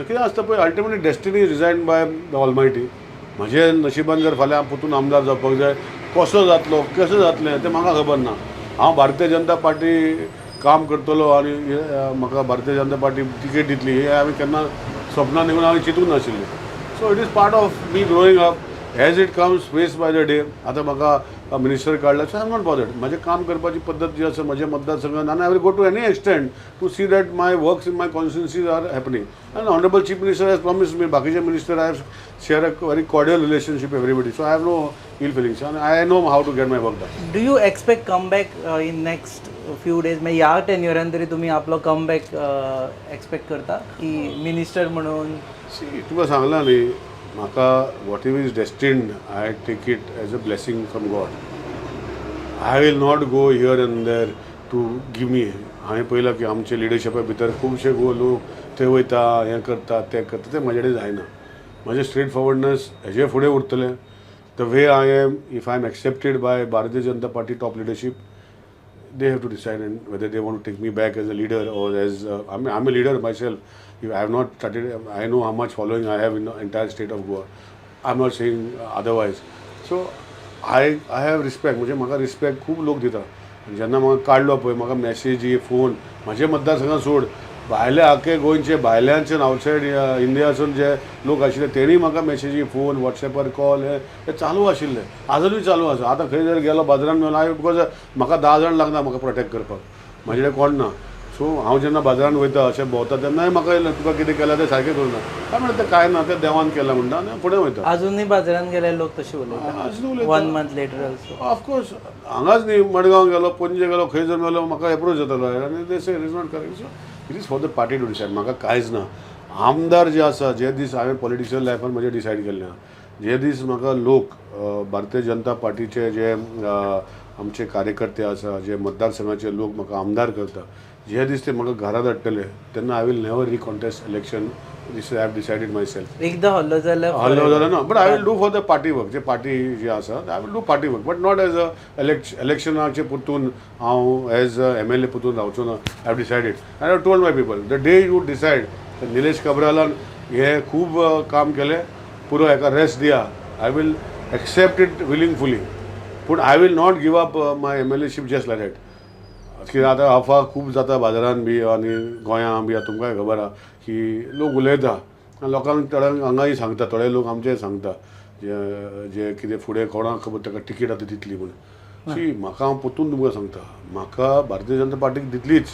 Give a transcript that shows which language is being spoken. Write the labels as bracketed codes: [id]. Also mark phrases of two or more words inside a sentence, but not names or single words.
[kok] कितें आसता पळय, [en] ultimately destiny is designed by the almighty. [kok] म्हजें नशिबान जर फाल्यां परतून आमदार जावपाक जाय, कसो जातलो, कशें जातलें तें म्हाका खबर ना. हांव भारतीय जनता पार्टी काम करतलो आनी म्हाका भारतीय जनता पार्टी तिकेट दितली हें हांवें केन्ना सपनान देखून हांवें चिंतूंक नाशिल्लें. [en] so it is part of me growing up. as it comes face by the day. [kok] आतां म्हाका मिनिस्टर काडला सो [en] I am not bothered. [kok] म्हजें काम करपाची पद्दत जी आसा म्हज्या मतदारसंघात, आनी [en] I will go to any extent to see that my works in my constituencies are happening. and honourable chief minister has promised me. बाकीचे minister I have share a very cordial relationship everybody. so I have no ill feelings and I know how to get my work done. do you expect comeback in next few days? [kok] म्हणजे ह्या टेन्युरान तरी तुमी आपलो कमबॅक एक्सपेक्ट करता की मिनिस्टर म्हणून? तुका सांगलां न्ही, म्हाका [en] what ever is destined I take it as a blessing from god. I will not go here and there to give me. [kok] हांवें पळयलां की आमचे लिडरशिपा भितर खुबशे लोक थंय वयता, हें करता तें करता, तें म्हाजे कडेन जायना. म्हजें स्ट्रेट फॉरवर्डनस हेजे फुडें उरतलें. [en] the way I am, if I am accepted by Bharatiya Janata Party top leadership, they have to decide and whether they want to take me back as a leader or as I'm a leader myself. If I have not started, I know how much following I have in the entire state of Goa. I'm not saying otherwise. So I have respect. [kok] म्हणजे म्हाका रिस्पेक्ट खूब लोक दिता. जेन्ना म्हाका काडलो पळय, म्हाका मेसेजी, फोन, म्हजे मतदारसंघात सोड, भायले आख्खे गोंयचे भायल्यानच्यान आवटसायड इंडियासून जे लोक आशिल्ले तेणी म्हाका मेसेजी, फोन, वॉट्सॅपार कॉल हे चालू आशिल्ले. आजुनूय चालू आसा. आतां खंय जर गेलो बाजारांत मेलो हांवें, बिकॉज म्हाका 10 जाण लागना म्हाका प्रोटेक्ट करपाक. म्हाजे कडेन कोण ना. सो हांव जेन्ना बाजारांत वयता अशें भोंवता तेन्नाय म्हाका तुका कितें केलां तें सारकें करूना. काय म्हणटा तें काय ना, तें देवान केलां म्हणटा आनी फुडें वयता. अजूनय बाजारांत गेले लोक तशे उलयता [en] 1 month later also. [kok] ऑफकोर्स हांगाच न्ही, मडगांव गेलो, पणजे गेलो, खंय जर मेलो म्हाका एप्रोच जातालो आनी ते [en] say is not correct. so it is for the party to decide. [kok] म्हाका कांयच ना. आमदार जे आसा जे दीस हांवें पॉलिटिकल लायफान म्हजें डिसायड केल्लें आहा, जे दीस म्हाका लोक भारतीय जनता पार्टीचे जे आमचे कार्यकर्ते आसा, जे मतदारसंघाचे लोक म्हाका आमदार करता, जे दीस ते म्हाका घरा धाडटले तेन्ना [en] I will never recontest election. this I have decided my self. [kok] एकदा हल्लो जाल्यार ना, [en] but I will do for the party work. [kok] जे पार्टी जे आसा [en] I will do party work, but not as a [kok] इलेक्शनाचे परतून हांव [en] as a MLA [kok] परतून रावचो ना. [en] I have decided I have told my people the day you decide. [kok] निलेश कब्रालान हे खूब काम केलें, पुरो हेका रेस्ट दिया. [en] I will accept it willingly, पूण I will not give up my MLAship just like that. [kok] कित्याक आतां अफवा खूब जाता बाजारान बी आनी गोंयां बी. तुमकांय खबर आहा की लोक उलयता, लोकांक थोड्यांक हांगाय सांगता, थोडे लोक आमचे सांगता जे कितें फुडें कोणाक खबर ताका टिकेट आतां दितली म्हणून. शी म्हाका हांव परतून तुमकां सांगता, म्हाका भारतीय जनता पार्टीक दितलीच.